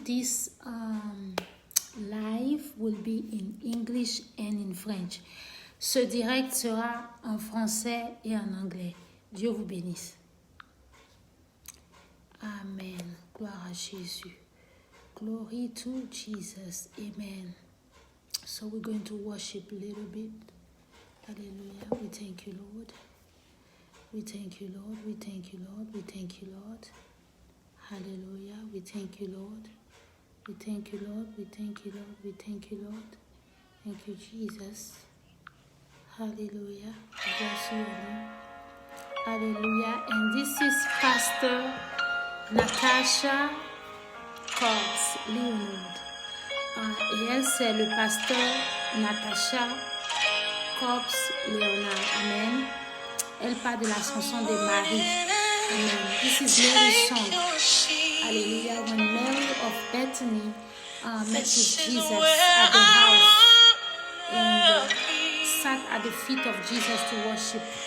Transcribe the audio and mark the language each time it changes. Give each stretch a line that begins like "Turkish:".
English: This live will be in English and in French.
French: Ce direct sera en français et en anglais. Dieu vous bénisse. Amen. Gloire à Jésus.
English: Glory to Jesus.
French: Amen.
English: So we're going to worship a little bit. Hallelujah. We thank you, Lord. We thank you, Lord. We thank you, Lord. We thank you, Lord. Hallelujah. We thank you, Lord. We thank you, Lord. We thank you, Lord. We thank you, Lord. Thank you, Jesus. Hallelujah. Bless you, Lord. Hallelujah. And this is Pastor Natasha Cox Leonard.
French: Et elle, c'est le pasteur Natasha Cox Leonard. Amen. Elle parle de la chanson de Marie.
English: Amen. This is Mary's song. Hallelujah. When Mary of Bethany met with Jesus at the house and sat at the feet of Jesus to worship.